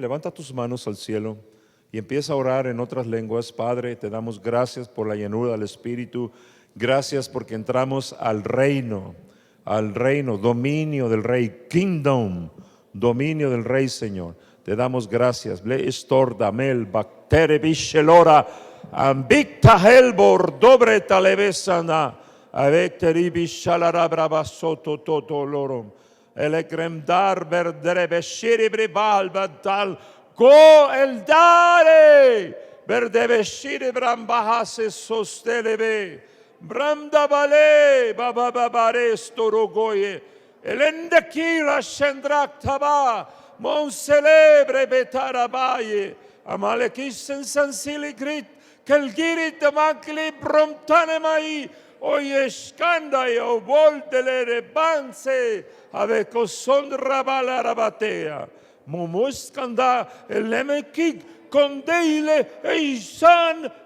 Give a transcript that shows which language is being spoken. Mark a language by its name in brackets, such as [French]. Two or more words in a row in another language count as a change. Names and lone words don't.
[Spanish] Levanta tus manos al cielo y empieza a orar en otras lenguas. Padre, te damos gracias por la llenura del Espíritu. Gracias porque entramos al reino, dominio del Rey, kingdom, dominio del Rey, Señor. Te damos gracias. Bleistor damel bactere bishelora ambicta helbor dobre talevesana avecteri bishalara bravasoto toto lorum elegremdar verdere beshiri bribal badal go el dare verde beshiri brambahase sostelebe bramda bale baba babare storogoye elendekila shendrak taba mon celebre betarabaye amalekisen sansili grit kelgirit makli bromtane mai oye skanda yo voltele rebanse aveco son rabala rabatea mumuskanda elemekik condeile eisan